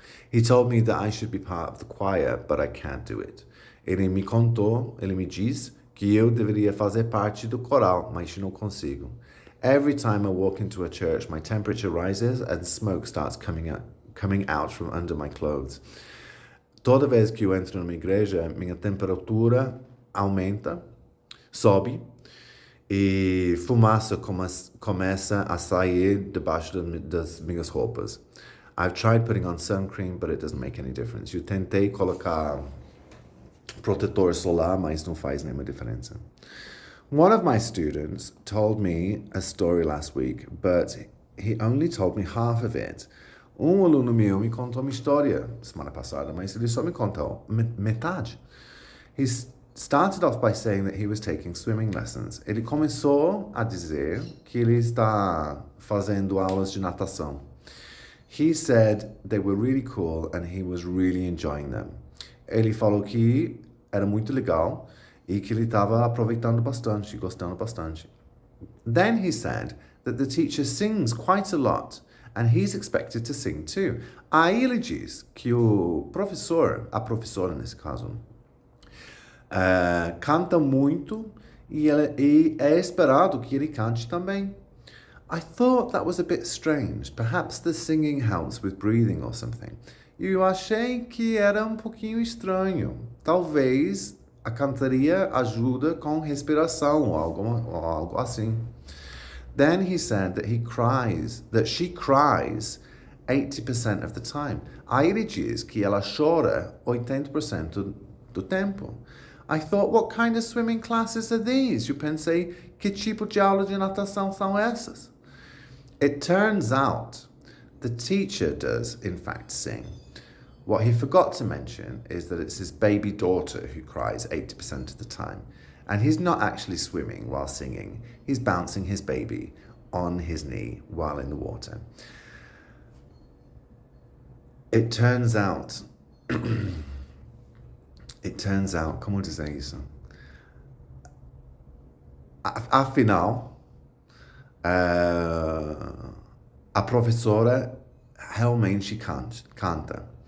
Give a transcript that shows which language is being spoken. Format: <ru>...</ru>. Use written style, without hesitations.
<en>He told me that I should be part of the choir, but I can't do it.</en> <pt>Ele me diz que eu deveria fazer parte do coral, mas eu não consigo.</pt> <en>Every time I walk into a church, my temperature rises and smoke starts coming out from under my clothes.</en> <pt>Toda vez que eu entro numa igreja, minha temperatura aumenta, sobe, e fumaça começa a sair debaixo das minhas roupas.</pt> <en>I've tried putting on sun cream, but it doesn't make any difference.</en> <pt>Eu tentei colocar protetor solar, mas não faz nenhuma diferença.</pt> <en>One of my students told me a story last week, but he only told me half of it.</en> <pt>Aluno meu me contou uma história semana passada, mas ele só me contou metade.</pt> <en>He started off by saying that he was taking swimming lessons.</en> <pt>Ele começou a dizer que ele está fazendo aulas de natação.</pt> <en>He said they were really cool and he was really enjoying them.</en> <pt>Ele falou que era muito legal e que ele estava aproveitando bastante, gostando bastante.</pt> <en>Then he said that the teacher sings quite a lot and he's expected to sing too.</en> <pt>Aí ele diz que a professora nesse caso, canta muito e é esperado que ele cante também.</pt> <en>I thought that was a bit strange. Perhaps the singing helps with breathing or something.</en> <pt>Eu achei que era um pouquinho estranho. Talvez a cantaria ajuda com respiração ou algo assim.</pt> <en>Then he said that she cries 80% of the time.</en> <pt>Aí ele diz que ela chora 80% do tempo.</pt> <en>I thought, what kind of swimming classes are these?</en> <pt>Eu pensei, que tipo de aula de natação são essas?</pt> <en>It turns out the teacher does, in fact, sing. What he forgot to mention is that it's his baby daughter who cries 80% of the time. And he's not actually swimming while singing. He's bouncing his baby on his knee while in the water. It turns out,</en> <pt>como dizer isso? Afinal, a professora realmente canta.</pt>